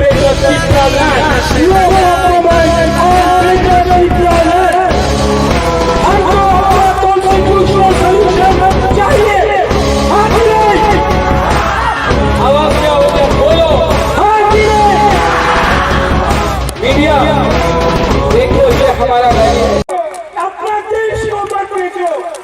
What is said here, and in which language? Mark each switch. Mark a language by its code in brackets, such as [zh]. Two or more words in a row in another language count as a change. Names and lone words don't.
[en] greater Tripura land. No compromise on greater Tripura land. [hi] हमको अपना [en] constitutional solution [hi] चाहिए, हाँ कि नहीं? आवाज क्या हो गया, बोलो हाँ कि नहीं? मीडिया देखो, ये हमारा रैली है, अपना देश को मत बेचो।